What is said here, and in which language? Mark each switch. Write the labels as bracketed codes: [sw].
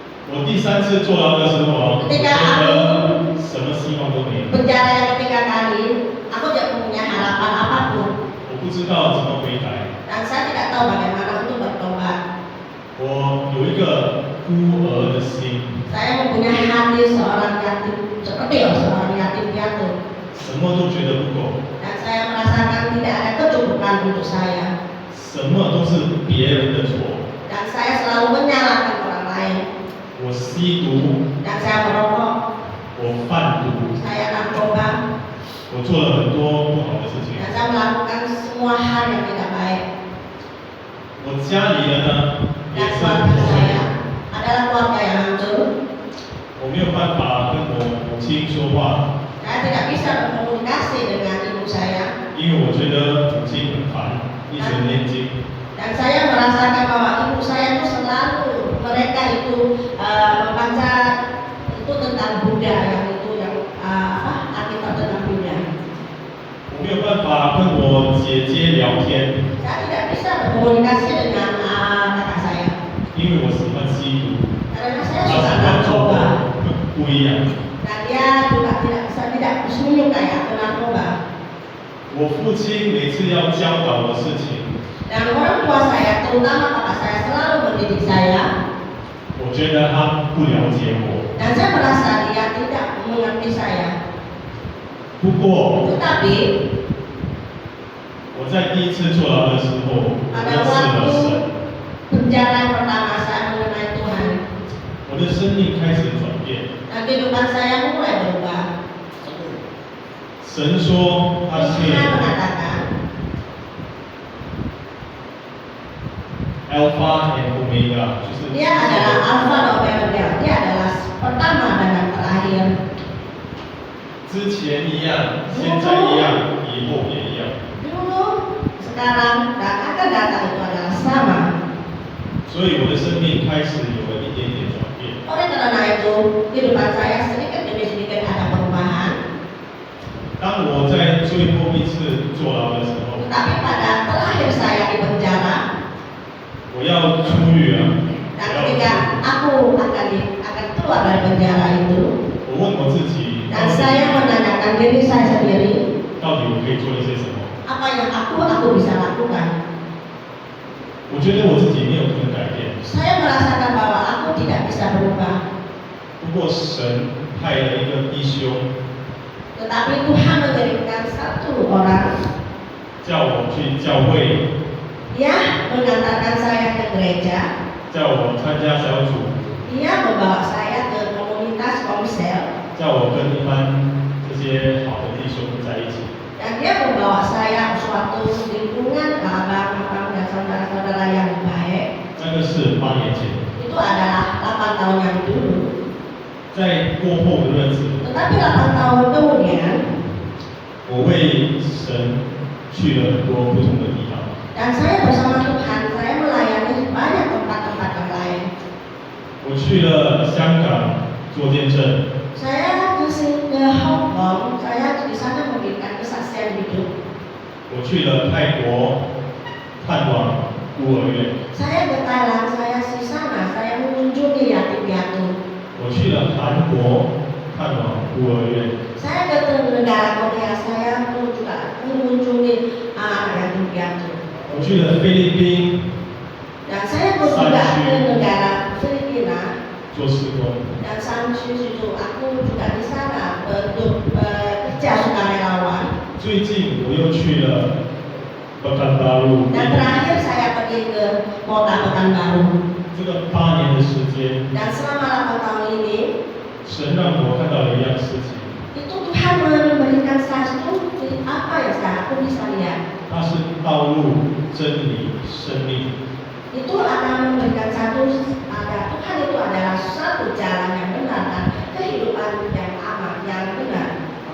[zh] 我第3次坐牢的时候，我觉得什么希望都没有， [id] Penjara yang ketiga kali, aku tidak punya harapan apapun [zh] 我不知道怎么悔改。 [id] dan saya tidak tahu bagaimana untuk bertobat. [zh] 我有一个孤儿的心， [id] Saya mempunyai hati seorang yatim, seperti seorang yatim piatu. [zh] 什么都觉得不够， [id] Dan saya merasakan tidak ada kecukupan untuk saya. [zh] 什么都是别人的错。 [id] Dan saya selalu menyalahkan orang lain. [zh] 我吸毒， [id] Dan saya merokok, [zh] 我贩毒， [id] saya narkoba, [zh] 我做了很多不好的事情。 [id] dan saya melakukan semua hal yang tidak baik. [zh] 我家里人呢，也 [id] Dan [zh] 是 [id] keluarga [zh] 破碎 [id] saya adalah keluarga yang hancur. [zh] 我没有办法跟我母亲说话， [id] Saya tidak bisa berkomunikasi dengan ibu saya. [zh] 因为我觉得母亲很烦，一直念经。 [id] Dan saya merasakan bahwa ibu saya itu selalu mereka itu membaca itu tentang Buddha yang itu yang Alkitab tentang Buddha. [zh] 我没有办法跟我姐姐聊天， [id] Saya tidak bisa berkomunikasi dengan kakak saya [zh] 因为我喜欢吸毒， [id] karena saya [zh] 她 [id] suka [zh] 喜欢做 [id] narkoba [zh] 的不一样。 [id] dan dia juga tidak menyukai aku narkoba. [zh] 我父亲每次要教导我事情， [id] Dan orang tua saya, terutama kakak saya, selalu mendidik saya. [zh] 我觉得他不了解我。 [id] Dan saya merasa dia tidak mengerti saya. [zh] 不过 [id] Tetapi [zh] 我在第一次坐牢的时候，我 [id] pada [zh] 认识 [id] waktu [zh] 了神， [id] penjara yang pertama saya mengenai Tuhan, [zh] 我的生命开始转变。 [id] dan kehidupan saya mulai berubah. [zh] 神说他是 [id] Tuhan mengatakan, [zh] Alpha and Omega，就是 [id] dia adalah Alpha dan Omega, dia adalah pertama dan yang terakhir. [zh] 之前一样，现在一样，以后也一样。 [id] Dulu, sekarang, dan akan datang itu adalah sama. [zh] 所以我的生命开始有了一点点转变。 [id] Oleh karena itu, kehidupan saya sedikit demi sedikit ada perubahan. [zh] 当我在最后一次坐牢的时候， [id] Tetapi pada terakhir saya di penjara, [zh] 我要出狱了， [id] dan [zh] 我要 [id] ketika aku akan keluar dari penjara itu, [zh] 我问我自己， [id] dan saya menanyakan diri saya sendiri, [zh] 到底我可以做一些什么？ [id] apa yang aku bisa lakukan? [zh] 我觉得我自己没有可能改变， [id] Saya merasakan bahwa aku tidak bisa berubah. [zh] 不过神派了一个弟兄， [id] Tetapi Tuhan mengirimkan satu orang, [zh] 叫我去教会， [id] dia mengantarkan saya ke gereja, [zh] 叫我参加小组， [id] dia membawa saya ke komunitas komsel, [zh] 叫我跟一般这些好的弟兄在一起。 [id] dan dia membawa saya ke suatu lingkungan abang-abang dan saudara-saudara yang baik. [zh] 那个是8年前， [id] Itu adalah 8 tahun yang dulu. [zh] 在过后的日子， [id] Tetapi 8 tahun kemudian, [zh] 我为神去了很多不同的地方。 [id] dan saya bersama Tuhan, saya melayani banyak tempat-tempat yang lain. [zh] 我去了香港做见证， [id] Saya ke Hong Kong, saya di sana memberikan kesaksian hidup. [zh] 我去了泰国探望孤儿院， [id] Saya ke Thailand, saya di sana, saya mengunjungi yatim piatu. [zh] 我去了韩国探望孤儿院， [id] Saya ke negara Korea, saya juga mengunjungi anak yatim piatu. [zh] 我去了菲律宾 [id] Dan saya pun juga ke negara Filipina. [zh] 做施工。 [id] Dan sampai situ aku juga di sana untuk kerja sukarelawan. [zh] 最近我又去了Pekanbaru， [id] Dan terakhir saya pergi ke kota Pekanbaru. [zh] 这个8年的时间， [id] Dan selama 8 tahun ini, [zh] 神让我看到了一样事情， [id] itu Tuhan memberikan satu apa yang aku bisa lihat. [zh] 它是道路、真理、生命。 [id] Itu akan memberikan Tuhan itu adalah satu jalan yang benar dan kehidupan yang aman, yang benar.